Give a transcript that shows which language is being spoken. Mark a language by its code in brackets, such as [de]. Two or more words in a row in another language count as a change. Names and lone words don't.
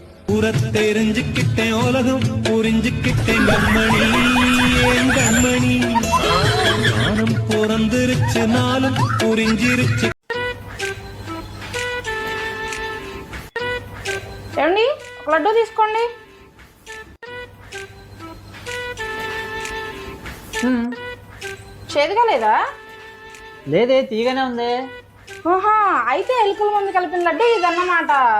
[ta] புறத்தெரிஞ்சுக்கிட்டேன் உலகம் புரிஞ்சுக்கிட்டேன் கண்மணி ஏன் கண்மணி ஞானம் பிறந்திருச்சு நாளும் புரிஞ்சிருச்சு. [te] ఏమండి ఒక లడ్డు తీసుకోండి. చేదుగా లేదా? లేదే, తీగానే ఉంది. ఓహా, అయితే ఎలుకల మందు కలిపిన లడ్డు ఇదన్నమాట.